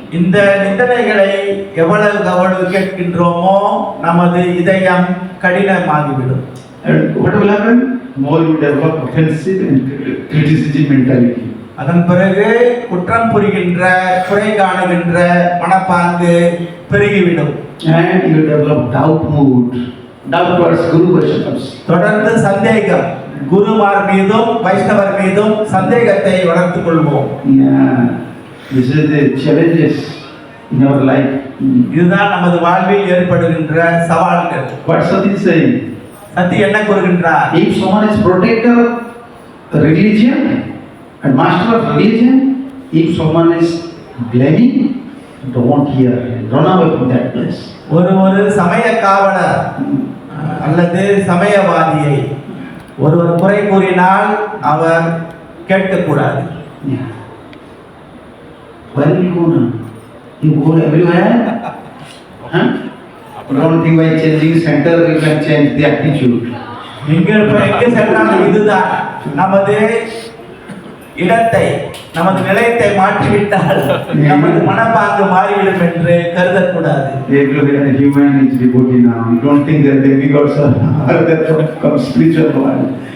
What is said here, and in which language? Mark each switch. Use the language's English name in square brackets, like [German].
[Tamil] இந்த நிந்தனைகளை எவ்வளவு கேட்கின்றோமோ நமது இதயம் கடினமாகிவிடும். [English] And what will happen? More you develop offensive and criticism mentality. [Tamil] அதன் பிறகு குற்றம் புரிகின்ற, குறை காணுகின்ற மனப்பாங்கு பெருகிவிடும். [English] And you develop doubt mood. Doubt towards Guru Vaishnavas. [Tamil] தொடர்ந்து சந்தேகம், குருமார் மீதும் வைஷ்ணவர் மீதும் சந்தேகத்தை வளர்த்துக் கொள்வோம். [English] Yeah, this is the challenges in our life. [Tamil] இதுதான் நமது வாழ்வில் ஏற்படுகின்ற சவால்கள். [English] What Sati is saying? [Tamil] சத்தி என்ன கூறுகின்றார்? [English] If someone is protector of religion and master of religion, if someone is blaming, don't hear, run away from that place. [Tamil] ஒரு சமய காவலர் அல்லது சமயவாதியை ஒருவர் குறை கூறினால் அவர் கேட்கக்கூடாது. [English] Where will you go now? You go everywhere? Huh? Don't think by changing center you can change the attitude. [Tamil] எங்கே சென்றாலும் இதுதான் நமது இடத்தை, நமது நிலையத்தை மாற்றிவிட்டால் நமது மனப்பாங்கு மாறிவிடும் என்று கருதக்கூடாது. [English] Every human is devotee now. You don't think that the gods are there from spiritual world.